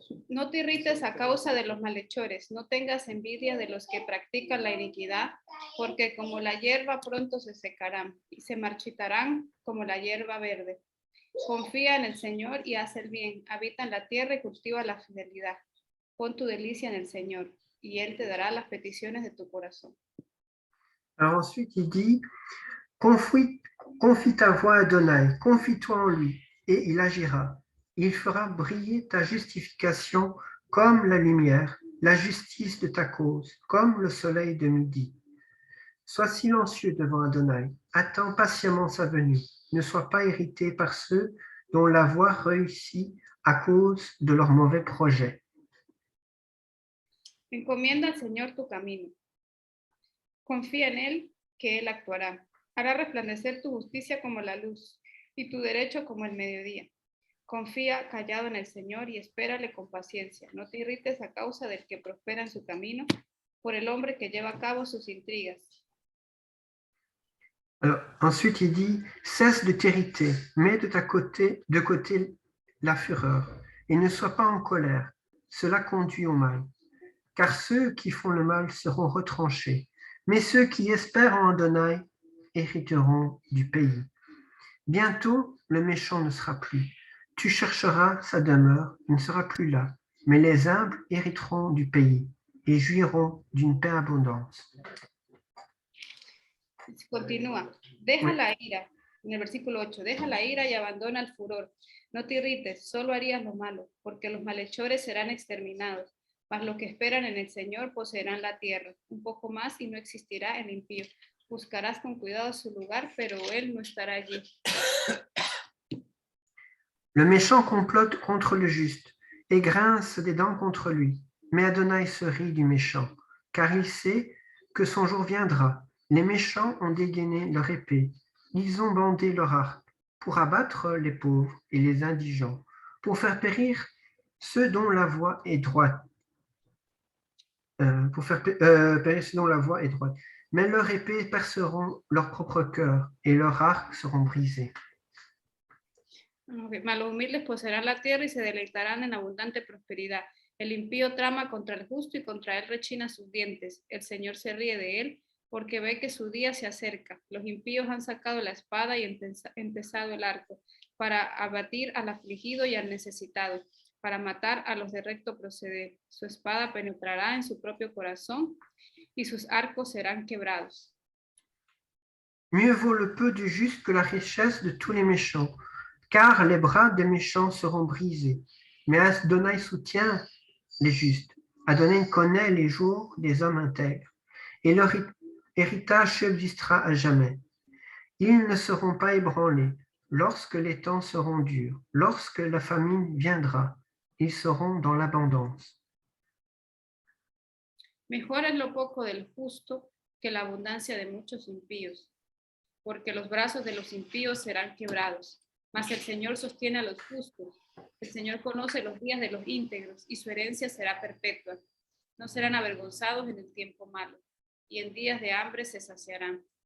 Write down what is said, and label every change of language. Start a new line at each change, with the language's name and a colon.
Spanish: No te irrites a causa de los malhechores, no tengas envidia de los que practican la iniquidad, porque como la hierba pronto se secarán y se marchitarán como la hierba verde. Confía en el Señor y haz el bien, habita en la tierra y cultiva la fidelidad. Pon tu delicia en el Señor y Él te dará las peticiones de tu corazón.
French: Alors ensuite, il dit, confie ta voix à Adonai, confie-toi en lui, et il agira. Il fera briller ta justification comme la lumière, la justice de ta cause, comme le soleil de midi. Sois silencieux devant Adonai, attends patiemment sa venue. Ne sois pas irrité par ceux dont la voie réussit à cause de leurs mauvais projets.
Spanish: Encomienda al Señor tu camino. Confía en Él, que Él actuará. Hará resplandecer tu justicia como la luz y tu derecho como el mediodía. Confía callado en el Señor y espérale con paciencia. No te irrites a causa del que prospera en su camino, por el hombre que lleva a cabo sus intrigas.
French: Alors, ensuite, il dit, cesse de t'irriter, mets de côté la fureur, et ne sois pas en colère. Cela conduit au mal. Car ceux qui font le mal seront retranchés, mais ceux qui espèrent en Adonai hériteront du pays. Bientôt, le méchant ne sera plus. Tu chercheras sa demeure, il ne sera plus là, mais les humbles hériteront du pays et jouiront d'une paix abondante.
Spanish: Continúa, deja la ira, en el versículo 8, deja la ira y abandona el furor. No te irrites, solo harías lo malo, porque los malhechores serán exterminados, mas los que esperan en el Señor poseerán la tierra. Un poco más y no existirá el impío. Buscarás con cuidado su lugar, pero él no estará allí.
French: Le méchant complote contre le juste et grince des dents contre lui. Mais Adonai se rit du méchant, car il sait que son jour viendra. Les méchants ont dégainé leur épée, ils ont bandé leur arc pour abattre les pauvres et les indigents, pour faire périr ceux dont la voie est droite. Périr ceux dont la voie est droite. Mais leurs épées perceront leur propre cœur et leurs arcs seront brisés.
Spanish: Mas los humildes poseerán la tierra y se deleitarán en abundante prosperidad. El impío trama contra el justo y contra él rechina sus dientes. El Señor se ríe de él porque ve que su día se acerca. Los impíos han sacado la espada y empezado el arco para abatir al afligido y al necesitado, para matar a los de recto proceder. Su espada penetrará en su propio corazón y sus arcos serán quebrados.
French: Mieux vaut le peu du juste que la richesse de tous les méchants, car les bras des méchants seront brisés. Mais Adonai soutient les justes. Adonai connaît les jours des hommes intègres, et leur héritage subsistera à jamais. Ils ne seront pas ébranlés lorsque les temps seront durs, lorsque la famine viendra. ils seront dans l'abondance.
Spanish: Mejor es lo poco del justo que la abundancia de muchos impíos, porque los brazos de los impíos serán quebrados, mas el Señor sostiene a los justos. El Señor conoce los días de los íntegros y su herencia será perpetua. No serán avergonzados en el tiempo malo, y en días de hambre se saciarán.